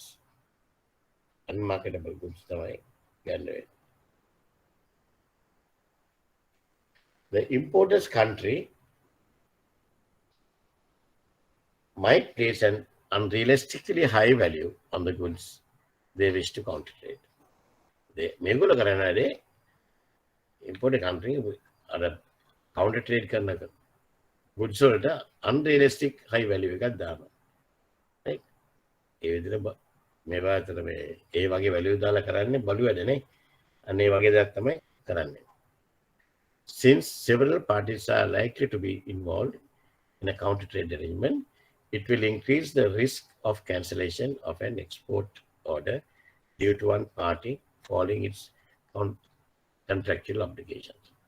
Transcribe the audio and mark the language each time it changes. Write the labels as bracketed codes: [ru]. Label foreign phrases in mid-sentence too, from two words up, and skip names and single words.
[en] Unmarketable goods. The importer's country might place an unrealistically high value on the goods they wish to counter trade. [si] මේගොල්ලෝ කරන්නේ [en] import country [si] අර [en] counter trade [si] කරන goods වලට [en] unrealistic high value [si] එකක් දානවා. right? ඒ විදිහට මේවා අතර මේ ඒ වගේ value දාලා කරන්නේ බලු වැඩනේ. අන්න ඒ වගේ දෙයක් තමයි කරන්නේ. [en] Since several parties are likely to be involved in a counter trade arrangement, it will increase the risk of cancellation of an export order due to one party following its contractual obligations.